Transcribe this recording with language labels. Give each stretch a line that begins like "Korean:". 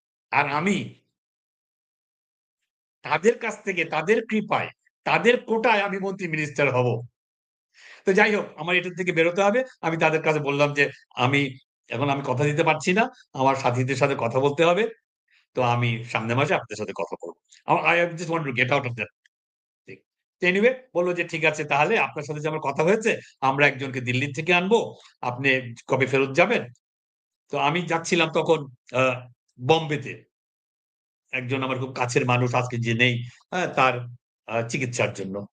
Bangla: আর আমি তাদের কাছ থেকে, তাদের কৃপায়, তাদের কোটায় আমি মন্ত্রী মিনিস্টার হব। তো যাই হোক, আমার এটার থেকে বেরোতে হবে। আমি তাদের কাছে বললাম যে, "আমি এখন কথা দিতে পারছি না। আমার সাথীদের সাথে কথা বলতে হবে। তো আমি সামনের মাসে আপনাদের সাথে কথা বলব।
English: I just want to get out of that thing."
Bangla: তো এনিওয়ে বলল যে, "ঠিক আছে, তাহলে আপনার সাথে যে আমার কথা হয়েছে, আমরা একজনকে দিল্লি থেকে আনবো। আপনি কবে ফেরত যাবেন?" তো আমি যাচ্ছিলাম তখন আ বম্বেতে। একজন আমার খুব কাছের মানুষ আজকে যে নেই, তার চিকিৎসার জন্য।